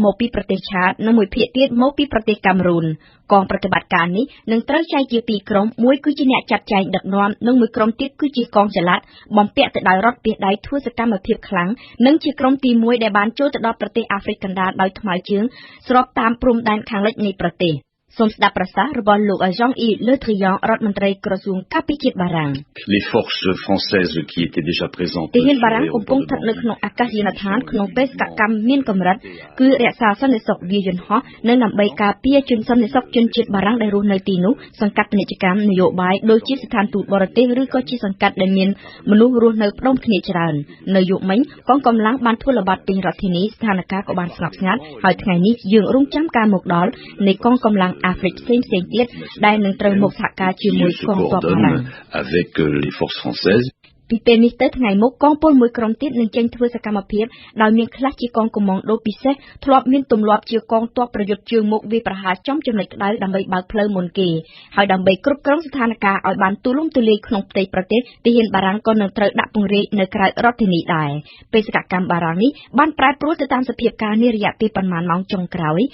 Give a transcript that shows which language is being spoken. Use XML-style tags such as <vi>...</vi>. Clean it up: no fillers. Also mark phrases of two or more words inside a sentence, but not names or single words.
<km>មកពីប្រទេសឆាតនិងមួយភាគទៀតមកពីប្រទេសកាមេរូនកងប្រតិបត្តិការនេះនឹងត្រូវចែកជាពីរក្រុមមួយគឺជាអ្នកចាត់ចែងដឹកនាំនិងមួយក្រុមទៀតគឺជាកងចល័តបំពាក់ទៅដោយរថពាសដៃធ្វើសកម្មភាពខ្លាំងនិងជាក្រុមទី1ដែលបានចូលទៅដល់ប្រទេសអាហ្វ្រិកកណ្ដាលដោយថ្មើរជើងស្របតាមព្រំដែនខាងលិចនៃប្រទេសសូមស្ដាប់ប្រសាសន៍របស់លោក Jean-Yves Le Drian រដ្ឋមន្ត្រីក្រសួងការពារជាតិបារាំង</km> <fr>Les forces françaises qui étaient déjà présentes</fr> <km>ទាហានបារាំងកំពុងស្ថិតនៅក្នុងអាកាសយានដ្ឋានក្នុងបេសកកម្មមានកម្រិតគឺរក្សាសន្តិសុខវាយន្តហោះនិងដើម្បីការពារជនសន្តិសុខជនជាតិបារាំងដែលរស់នៅទីនោះសង្កាត់ពាណិជ្ជកម្មនយោបាយដូចជាស្ថានទូតបរទេសឬក៏ជាសង្កាត់ដែលមានមនុស្សរស់នៅផ្ដុំគ្នាច្រើននៅយប់មិញកងកម្លាំងបានធ្វើល្បាតពេញរដ្ឋធានីស្ថានភាពក៏បានស្ងប់ស្ងាត់ហើយថ្ងៃនេះយើងរងចាំការមកដល់នៃកងកម្លាំងអាហ្វ្រិកផ្សេងទៀតដែលនឹងត្រូវមកសហការជាមួយកងទ័ពបារាំង</km> <fr>avec les forces françaises</fr> <km>ពីពេលនេះទៅថ្ងៃមុខកងពលមួយក្រុមទៀតនឹងចេញធ្វើសកម្មភាពដោយមានខ្លះជាកងកុម្ម៉ង់ដូពិសេសធ្លាប់មានទម្លាប់ជាកងទ័ពប្រយុទ្ធជើងមុខវាប្រហារចំចំណុចក្តៅដើម្បីបើកផ្លូវមុនគេហើយដើម្បីគ្រប់គ្រងស្ថានភាពឲ្យ បានទូលំទូលាយក្នុងផ្ទៃប្រទេសទាហានបារាំងក៏នឹងត្រូវដាក់ពង្រាយនៅក្រៅរដ្ឋធានីដែរបេសកកម្មបារាំងនេះបានប្រែប្រួលទៅតាមសភាពការនារយៈពេលប៉ុន្មានម៉ោងចុងក្រោយ</km>